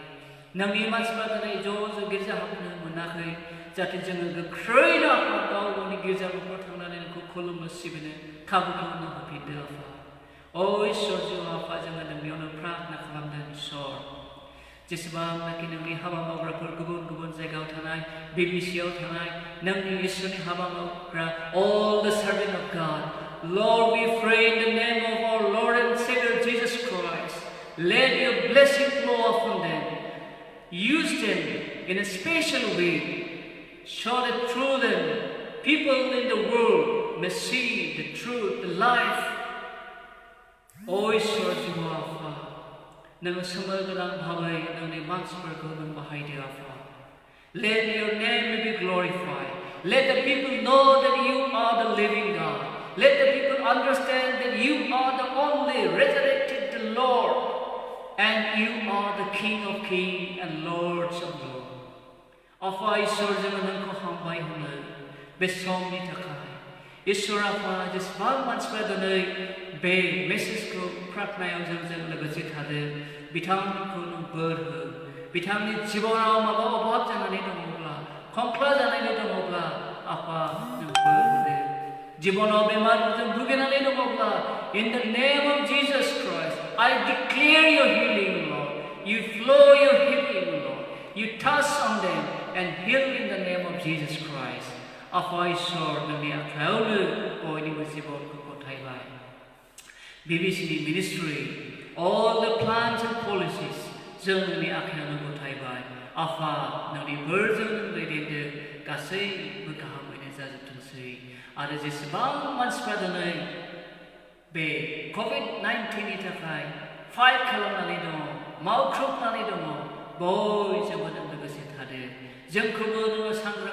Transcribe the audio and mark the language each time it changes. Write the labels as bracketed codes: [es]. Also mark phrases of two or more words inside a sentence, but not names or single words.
[brx] नोंनि मानसिफ्रा दिनै ज' गिर्जा हाबनो मोनाखै जाहाथे जोङो गोख्रैनो आफा गाव गावनि गिर्जा न'खराव थांनानै नोंखौ खुलुमनो सिबिनो खाबुखौ नों होफिनदो आफा अ इसोर जिउ आफा जोङो नोंनियावनो प्रार्थना खालामदों इसोर जेसेबांनाखि नोंनि हाबा मावग्राफोर गुबुन गुबुन जायगायाव थानाय बिबिसिआव थानाय नोंनि इसोरनि हाबा मावग्रा [en] all the servant of God Lord we pray in the name of our Lord and Savior Jesus Christ let your blessing flow upon them use them in a special way show that through them people in the world may see the truth the life O [brx] इसोर जिउ आफा नोङो सोमोगोनां भाबै नोंनि मानसिफोरखौ नों बाहायदो आफा [en] let your name be glorified let the people know that you are the living God let the people understand that you are the only resurrected the Lord and you are the King of Kings and Lords of Lords [brx] आफा इसोर जोङो नोंखौ हामबाय होनो बे समनि थाखाय इसोर आफा जेसेबां मानसिफ्रा दिनै बे मेसेजखौ प्रार्थनायाव जों लोगोसे थादों बिथांमोनखौ नों बोर हो बिथांनि जिबनाव माबा अभाब जानानै दङब्ला खंख्ला जानानै दङब्ला आफा नों बोर होदो जिबनाव बेमारजों भुगिनानै दङब्ला [en] in the name of Jesus Christ I declare your healing Lord you flow your healing Lord you touch on them and heal in the name of Jesus Christ आफा [brx] इसोर नोंनि आखायावनो बयनिबो जिबनखौ गथायबाय बिबिसिनि मिनिस्ट्रि [en] all the plans and policies [brx] जों नोंनि आखायावनो गथायबाय आफा नोंनि बोरजों नों दैदेनदो गासैबो गाहामैनो जाजोबथोंसै आरो जेसेबां मानसिफ्रा दिनै बे COVID-19 नि थाखाय फाइट खालामनानै दङ मावख्रुबनानै दङ बयजोंबो नों लोगोसे थादो जोंखौबो नोङो सांग्रां